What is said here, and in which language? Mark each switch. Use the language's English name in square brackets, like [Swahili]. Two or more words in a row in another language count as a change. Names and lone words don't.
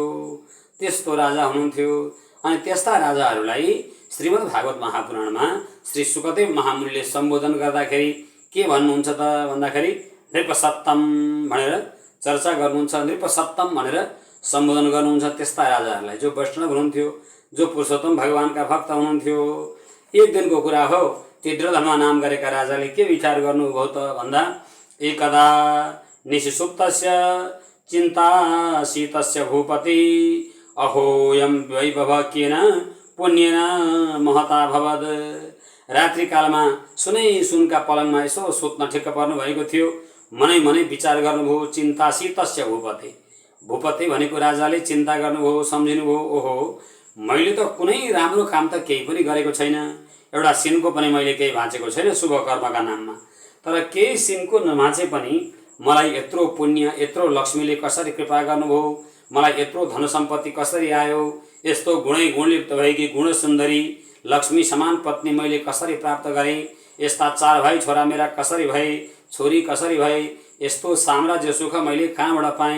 [Nepali] त्यस्तो राजा हुनुहुन्थ्यो। अनि त्यस्ता राजाहरूलाई श्रीमद् भागवत महापुराणमा श्री सुकदेव महामुनिले सम्बोधन गर्दाखेरि के भन्नुहुन्छ त भन्दाखेरि नृपसत्तम भनेर चर्चा गर्नुहुन्छ। नृपसत्तम भनेर सम्बोधन गर्नुहुन्छ त्यस्ता राजाहरूलाई जो वैष्णव हुनुहुन्थ्यो, जो पुरुषोत्तम भगवानका भक्त हुनुहुन्थ्यो। एक दिनको कुरा हो, ती दृढधनमा नाम गरेका राजाले के विचार गर्नुभयो त भन्दा, [Sanskrit] एकदा निशिसुप्तस्य चिन्तासीतस्य भूपति अहोयम वैभव केन पुण्येन महता भवद। [Nepali] रात्रि कालमा सुनका पलङमा यसो सुत्न ठिक्क पर्नु भएको थियो। मनै मनै विचार गर्नुभयो। [Sanskrit] चिन्तासीतस्य भूपति, [Nepali] भूपति भनेको राजाले चिन्ता गर्नुभयो, सम्झिनुभयो, ओहो मैले त कुनै राम्रो काम त केही पनि गरेको छैन, एउटा सिनको पनि मैले केही भाँचेको छैन शुभ कर्मका नाममा, तर केही सिनको नभाँचे पनि मलाई यत्रो पुण्य, यत्रो लक्ष्मीले कसरी कृपा गर्नुभयो, मलाई यत्रो धन सम्पत्ति कसरी आयो, यस्तो गुणै गुणलिप्त भएकी गुणसुन्दरी लक्ष्मी समान पत्नी मैले कसरी प्राप्त गरेँ, यस्ता 4 भाइ छोरा मेरा कसरी भए, छोरी कसरी भए, यस्तो साम्राज्य सुख मैले कहाँबाट पाएँ।